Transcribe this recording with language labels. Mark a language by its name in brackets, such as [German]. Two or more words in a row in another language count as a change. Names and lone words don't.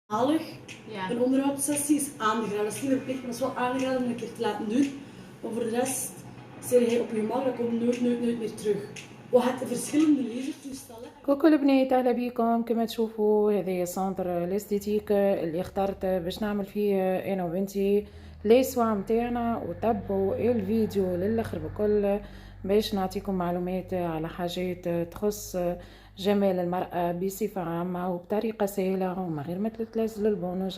[Dutch] Zalig. Ja. Een onderhoudssessie is aangeraden. Dat is niet verplicht, maar dat is wel aangeraden om een keer te laten doen. Maar voor de rest, zit hij op je gemak, dat komt nooit meer terug. وحتى verschillende lasertoestellen. [Arabic] كوكو البنات، اهلا بيكم. كما تشوفوا هذا سنتر الاستيتيك اللي اخترت باش نعمل فيه انا وبنتي لي سوا متاعنا، وتبعوا الفيديو للاخر بكل باش نعطيكم معلومات على حاجات تخص جمال المرأة بصفة عامة وبطريقة سهلة ومن غير ما تلزلوا البونج.